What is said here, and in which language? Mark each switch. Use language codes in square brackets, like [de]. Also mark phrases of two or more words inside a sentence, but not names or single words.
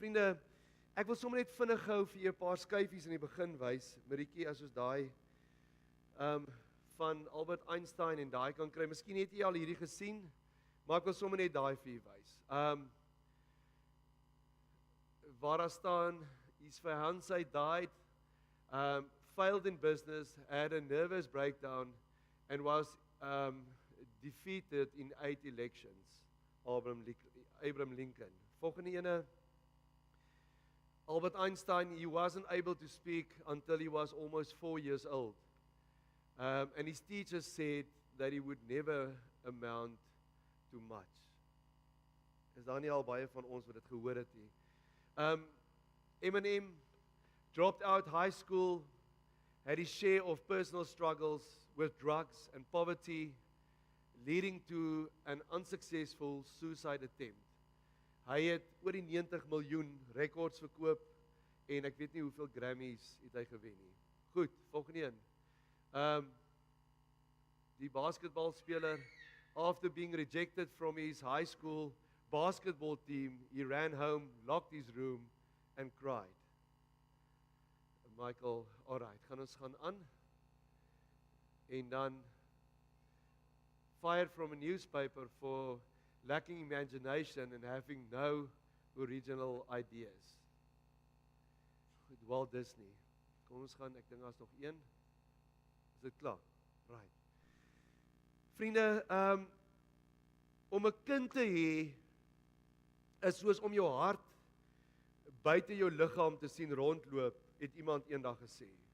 [af] Vriende, ek wil sommer net vinnig gou vir julle 'n paar skyfies in die begin wys. Maritjie, as ons daai van Albert Einstein en daai kan kry. Miskien het jy al hierdie gesien, maar ek wil sommer net daai vir julle wys. Waar daar staan, [en] his fiancée died, failed in business, had a nervous breakdown and was defeated in 8 elections. Abraham Lincoln. [af] Volgende ene. [en] Albert Einstein, he wasn't able to speak until he was almost 4 years old. And his teachers said that he would never amount to much. [af] Is daar nie al baie van ons wat dit gehoor het nie. [en] Eminem dropped out high school, had his share of personal struggles with drugs and poverty, leading to an unsuccessful suicide attempt. [af] Hy het oor die 90 miljoen rekords verkoop en ek weet nie hoeveel Grammys het hy gewen nie. Goed, volgende een. Die basketbalspeler, [en] after being rejected from his high school basketball team, he ran home, locked his room and cried. Michael, alright, [af] gaan ons gaan aan. En dan [en] fired from a newspaper for lacking imagination and having no original ideas. [af] Goed, Walt Disney. Kom ons gaan, ek dink daar's nog een. Is dit klaar? Right. Vriende, om 'n kind te hê is soos om jou hart buite jou liggaam te sien rondloop, het iemand eendag gesê.